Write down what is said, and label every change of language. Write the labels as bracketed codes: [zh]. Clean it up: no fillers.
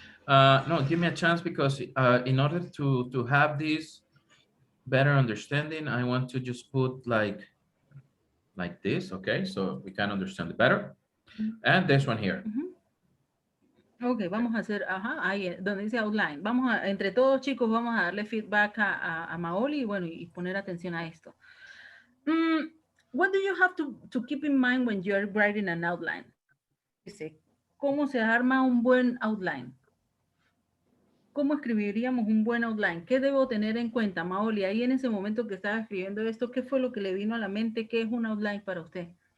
[en] No, give me a chance because in order to have this better understanding, I want to just put like this, okay? So we can understand it better. And this one here. Ujú. [es] Ok, vamos a hacer, ajá, ahí donde dice outline. Vamos a, entre todos chicos, vamos a darle feedback a Maoli y bueno, y poner atención a esto. [en] What do you have to keep in mind when you're writing an outline? [es] Dice, ¿cómo se arma un buen outline? ¿Cómo escribiríamos un buen outline? ¿Qué debo tener en cuenta, Maoli? Ahí en ese momento que estaba escribiendo esto, ¿qué fue lo que le vino a la mente? ¿Qué es un outline para usted?